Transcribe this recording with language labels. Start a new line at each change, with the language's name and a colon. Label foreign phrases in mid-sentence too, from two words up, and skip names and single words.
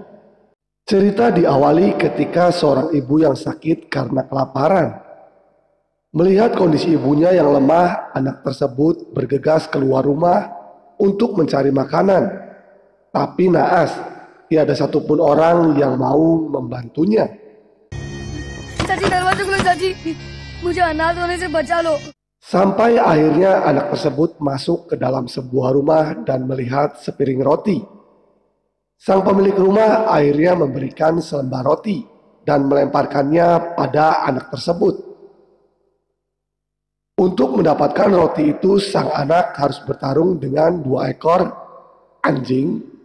Indonesian: Cerita diawali ketika seorang ibu yang sakit karena kelaparan. Melihat kondisi ibunya yang lemah, anak tersebut bergegas keluar rumah untuk mencari makanan. Tapi naas, tiada satupun orang yang mau membantunya.
Hindi: चाची दरवाजा खुलो चाची. मुझे अनाथ होने से बचा लो.
Indonesian: Sampai akhirnya anak tersebut masuk ke dalam sebuah rumah dan melihat sepiring roti. Sang pemilik rumah akhirnya memberikan selembar roti dan melemparkannya pada anak tersebut. Untuk mendapatkan roti itu, sang anak harus bertarung dengan 2 ekor anjing.